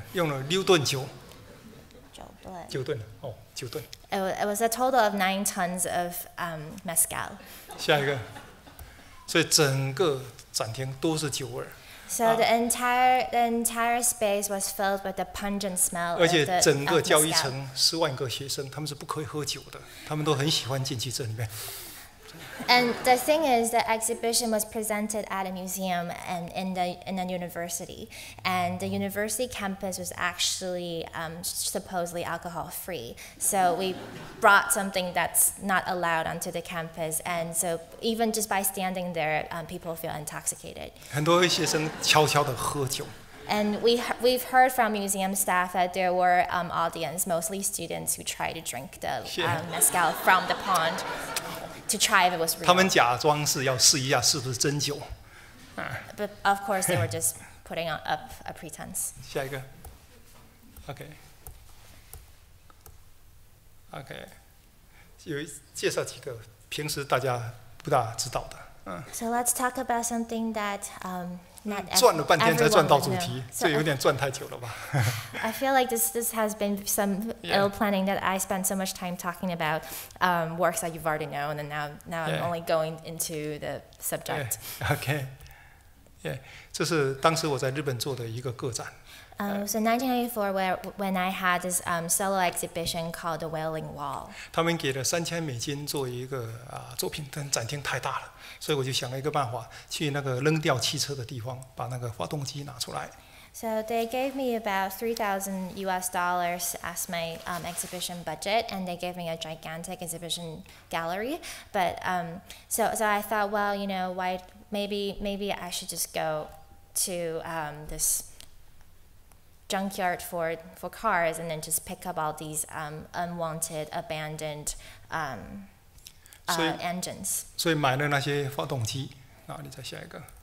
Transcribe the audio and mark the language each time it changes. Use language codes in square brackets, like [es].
[zh] 用了6吨酒。 9吨。 9吨哦，9吨。 [en] It was a total of 9 tons of mezcal. [zh] 下一个，所以整个展厅都是酒味。 [en] So the entire space was filled with the pungent smell of [zh] 而且整个教育 [en] mezcal. [zh] 层10万个学生，他们是不可以喝酒的，他们都很喜欢进去这里面。 [en] And the thing is, the exhibition was presented at a museum and in a university, and the university campus was actually supposedly alcohol-free. So we brought something that's not allowed onto the campus, and so even just by standing there, people feel intoxicated. [zh] 很多学生悄悄地喝酒。 [en] And we've heard from museum staff that there were audience, mostly students, who tried to drink the mezcal from the pond. To try if it was real. [zh] 他们假装是要试一下是不是真酒。 [en] But of course they were just putting up a pretense. [zh] 下一个 ，OK， 有介绍几个平时大家不大知道的。 [en] So let's talk about something that not [zh] 转了半天才转到主 [en] everyone would [zh] 题 [en] know. [zh] 这有点转太久了吧？ [en] I feel like this has been some ill planning that I spent so much time talking about works that you've already known, and now I'm only going into the subject. [zh] OK， 这是当时我在日本做的一个个展。 [en] So 1984, when I had this solo exhibition called The Wailing Wall. [zh] 他们给了$3000作为一个作品，但展厅太大了，所以我就想了一个办法，去那个扔掉汽车的地方，把那个发动机拿出来。 [en] So they gave me about $3,000 as my exhibition budget, and they gave me a gigantic exhibition gallery. But so I thought, well, you know, why maybe I should just go to this junkyard for cars and then just pick up all these unwanted, abandoned engines. [zh] 所以买了那些发动机，你再下一个。